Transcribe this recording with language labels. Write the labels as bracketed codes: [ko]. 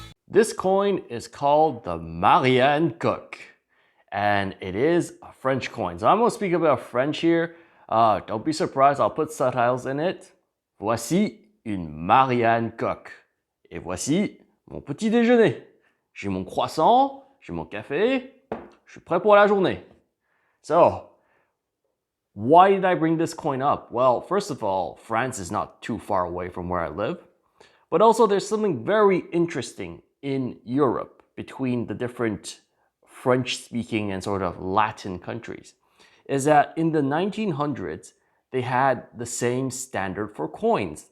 [en] This coin is called the Marianne Coq, and it is a French coin. So I'm going to speak about French here. Don't be surprised, I'll put subtitles in it. [fr] Voici une Marianne Coq. Et voici mon petit déjeuner. J'ai mon croissant, j'ai mon café, je suis prêt pour la journée. [en] So, why did I bring this coin up? Well, first of all, France is not too far away from where I live. But also there's something very interesting in Europe between the different French-speaking and sort of Latin countries, is that in the 1900s, they had the same standard for coins.